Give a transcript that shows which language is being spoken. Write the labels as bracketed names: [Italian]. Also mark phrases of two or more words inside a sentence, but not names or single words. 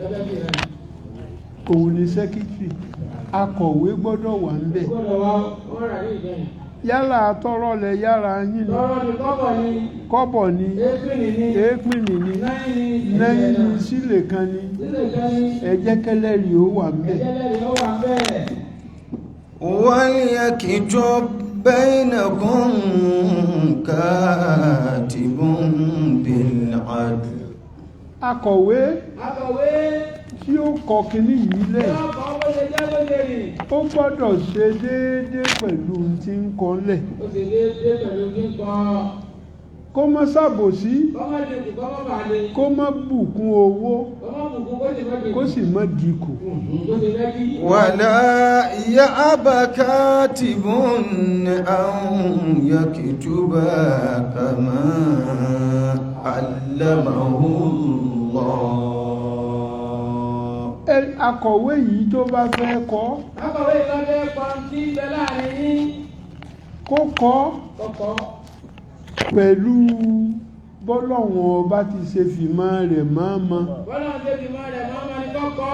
[Yoruba] òun ni sẹ́kítírì akọ̀wé gbọ́dọ̀ wà ń bẹ̀. yálà tọrọ lẹ yára yín ni kọ́bọ̀ ni èépìnì ni náírà ni sílẹ̀ kan ni ẹ jẹ́ kẹ́lẹ́rìí ó wà ń bẹ̀. [Arabic] وليكتب بينكم كاتب بالعدل. [Yoruba] akọ̀wé tí ó kọ kínní yìí lẹ̀ ó gbọ́dọ̀ ṣe déédéé pẹ̀lú tí ń kọ lẹ̀. kó má ṣàbòsí kó má bùkún owó kó sì má dínkù. [Arabic] ولا يأب كاتب أن يكتب كما علمه الله. [Yoruba] akọ̀wé yìí tó bá fẹ́ kọ tí bẹ láàrin yín kó kọ pẹ̀lú bọ́lọ́wọ́n ọba ti ṣe fìmọ̀ rẹ̀ mọ́ọ́mọ́. bọ́lọ́wọ́n ṣe fìmọ̀ rẹ̀ mọ́ọ́mọ́ ni kọ́kọ́.